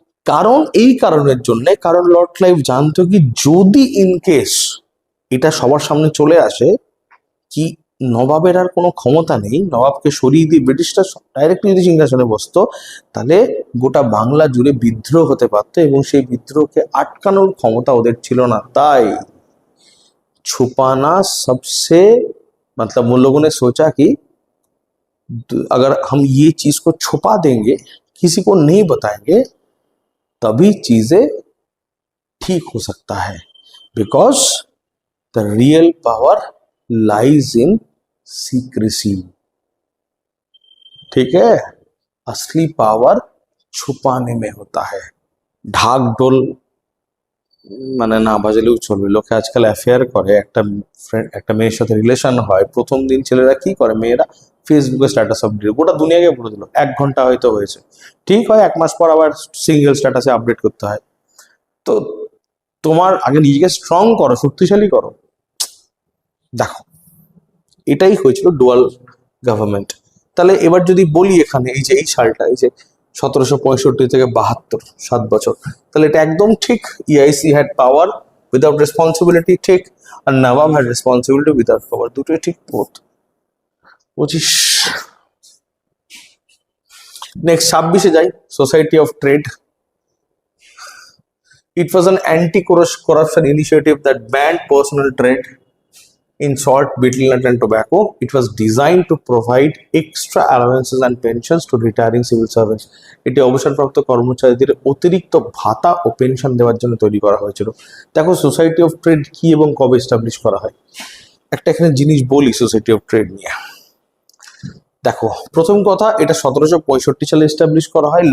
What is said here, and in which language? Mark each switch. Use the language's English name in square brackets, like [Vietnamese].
[Bangla] কারণ এই কারণের জন্য, কারণ লর্ড ক্লাইভ জানতো কি যদি ইনকেস এটা সবার সামনে চলে আসে কি নবাবের আর কোনো ক্ষমতা নেই, নবাবকে সরিয়ে দিয়ে ব্রিটিশরা ডাইরেক্টলি যদি সিংহাসনে বসতো, তাহলে গোটা বাংলা জুড়ে বিদ্রোহ হতে পারতো এবং সেই বিদ্রোহকে আটকানোর ক্ষমতা ওদের ছিল না। তাই [Hindi] छुपाना सबसे मतलब उन लोगों ने सोचा कि अगर हम ये चीज को छुपा देंगे, किसी को नहीं बताएंगे, तभी चीजें ठीक हो सकता है। [English] Because the real power lies in secrecy. [Hindi] ठीक है, असली पावर छुपाने में होता है। [Bangla] ढाक ढोल মানে না বাজালেও চলবে। লোকে আজকাল অ্যাফেয়ার করে, একটা মেয়ের সাথে রিলেশন হয়, প্রথম দিন ছেলেরা কি করে, মেয়েরা ফেসবুকে স্ট্যাটাস আপডেট, গোটা দুনিয়াকে বলে দিল 1 ঘন্টা হয়তো হয়েছে, ঠিক হয় 1 মাস পর আবার সিঙ্গেল স্ট্যাটাসে আপডেট করতে হয়। তো তোমার আগে নিজেকে স্ট্রং করো, শক্তিশালী করো। দেখো এটাই হয়েছিল ডুয়াল গভর্নমেন্ট। তাহলে এবার যদি বলি এখানে এই যে এই সালটা, এই যে 1765 থেকে 72, 7 বছর, তাহলে এটা একদম ঠিক। [English] EIC had power without responsibility, ঠিক, আর Nawab had responsibility without power, [Bangla] দুটোই ঠিক। 25 নেক্সট 26-এ যাই। Society of trade. [English] It was an anti-corruption initiative that banned personal trade in salt, betel nut and tobacco. It was designed to provide extra allowances and pensions to retiring civil servants. [Bangla] এটি অবসরপ্রাপ্ত কর্মচারীদের অতিরিক্ত ভাতা ও pension দেওয়ার জন্য তৈরি করা হয়েছিল। দেখো সোসাইটি অফ ট্রেড কি এবং কবে এস্টাবলিশ করা হয়, একটা এখানে জিনিস বলি সোসাইটি অফ ট্রেড নিয়ে। দেখো প্রথম কথা, এটা 1765 সালে এস্টাবলিশ করা হয়।